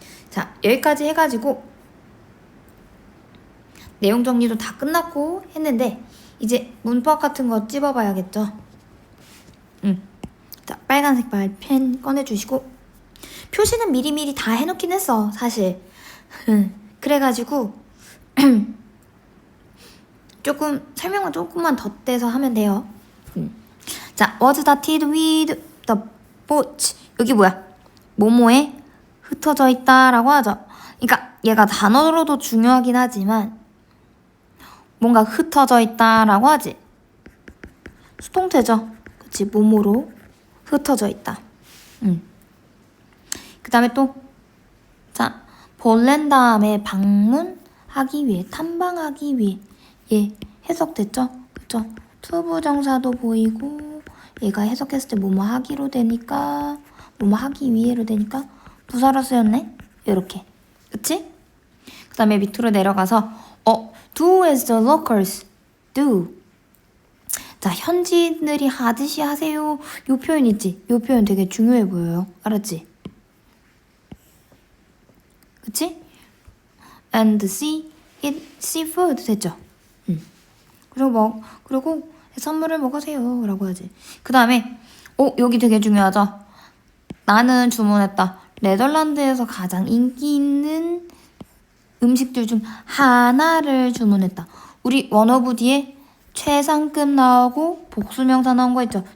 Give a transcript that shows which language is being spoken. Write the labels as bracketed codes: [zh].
[ko] 자, 여기까지 해가지고 내용 정리도 다 끝났고 했는데 이제 문법 같은 거 찝어봐야겠죠? 자, 빨간색 펜 꺼내주시고 표시는 미리미리 다 해놓긴 했어, 사실. 그래가지고 설명을 조금만 덧대서 하면 돼요. 자, [en] was dotted with the boat. [ko] 여기 뭐야? 뭐뭐에 흩어져 있다라고 하죠. 그러니까 얘가 단어로도 중요하긴 하지만 뭔가 흩어져 있다라고 하지. 수동태죠. 그치? 뭐뭐로 흩어져 있다. 그 다음에 또 자, 폴란드에 방문하기 위해, 탐방하기 위해 해석됐죠? 그쵸? 투부정사도 보이고 얘가 해석했을 때 뭐뭐 하기로 되니까 뭐뭐 하기 위해로 되니까 부사로 쓰였네? 이렇게. 그치? 그 다음에 밑으로 내려가서 [en] do as the locals do. [ko] 자, 현지인들이 하듯이 하세요. 요 표현 있지? 요 표현 되게 중요해 보여요. 알았지? 그치? [en] and eat seafood [ko] 됐죠? 그리고 해산물을 먹으세요 라고 하지. 그 다음에 여기 되게 중요하죠? 나는 주문했다. 네덜란드에서 가장 인기 있는 음식들 중 하나를 주문했다. 우리 원어브 뒤에 최상급 나오고 복수명사 나온 거 있죠?